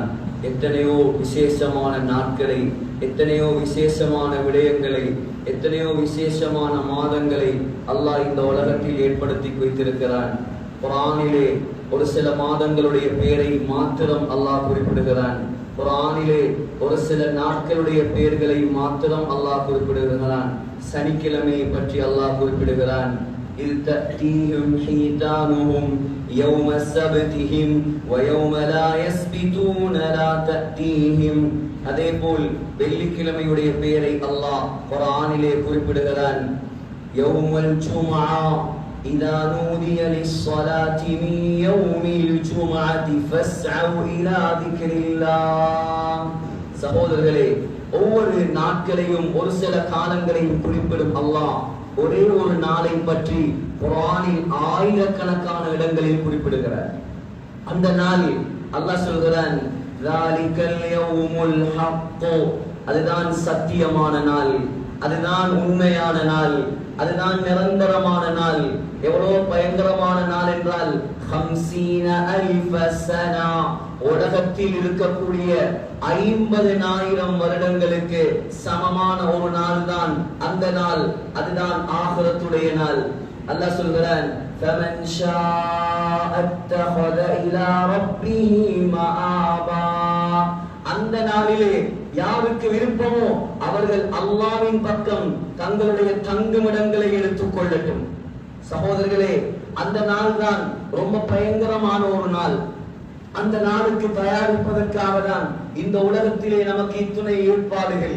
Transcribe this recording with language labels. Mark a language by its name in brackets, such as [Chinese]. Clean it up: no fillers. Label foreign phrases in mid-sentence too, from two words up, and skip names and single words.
[Tamil] எத்தனையோ விசேஷமான நாட்களை, எத்தனையோ விசேஷமான விடயங்களை, எத்தனையோ விசேஷமான மாதங்களை அல்லாஹ் இந்த உலகத்தில் ஏற்படுத்தி வைத்திருக்கிறான். குர்ஆனிலே ஒரு சில மாதங்களுடைய பெயரை மாத்திரம் அல்லாஹ் குறிப்பிடுகிறான். குர்ஆனிலே ஒரு சில நாட்களுடைய பெயர்களை மாத்திரம் அல்லாஹ் குறிப்பிடுகிறான். சனிக்கிழமையை பற்றி அல்லாஹ் குறிப்பிடுகிறான். [Arabic] إذ تأتيهم حيتانهم يوم سبتهم ويوم لا يسبتون لا تأتيهم. [Tamil] அதேபோல் வெள்ளிக்கிழமையுடைய பெயரை அல்லாஹ் குர்ஆனிலே குறிப்பிடுகிறான். [Arabic] يوم الجمعة إذا نودي للصلاة من يوم الجمعة فاسعوا إلى ذكر الله. [Tamil] சகோதரர்களே, ஒவ்வொரு நாட்களையும் ஒரு சில காலங்களையும் குறிப்பிடும் அல்லாஹ் ஒரே ஒரு நாளை பற்றி குர்ஆனில் ஆயிரக்கணக்கான இடங்களில் குறிப்பிடுகிறார். அந்த நாளில் அல்லாஹ் சொல்கிறான், [Arabic] ذَلِكَ الْيَوْمُ الْحَقُّ, [Tamil] அதுதான் சத்தியமான நாள், அதுதான் உண்மையான நாள், அதுதான் நிரந்தரமான நாள். எவ்வளவு பயங்கரமான நாள் என்றால் 50,000 சனா, உலகத்தில் இருக்கக்கூடிய 50,000 வருடங்களுக்கு சமமான ஒரு நாள் தான் அந்த நாள். அதுதான் ஆகிரத்துடைய நாள். அல்லாஹ் சொல்கிறான், [Arabic] فَمَنْ شَاءَ اتَّخَذَ إِلَى رَبِّهِ مَآبًا. [Tamil] அந்த நாளிலே யாருக்கு விருப்பமோ அவர்கள் அல்லாஹ்வின் பக்கம் தங்களுடைய தங்குமிடங்களை எடுத்துக் கொள்ளட்டும். சகோதரர்களே, அந்த நாள் தான் ரொம்ப பயங்கரமான ஒரு நாள். அந்த நாளுக்கு தயாரிப்பதற்காக தான் இந்த உலகத்திலே நமக்கு இத்துணை ஏற்பாடுகள்.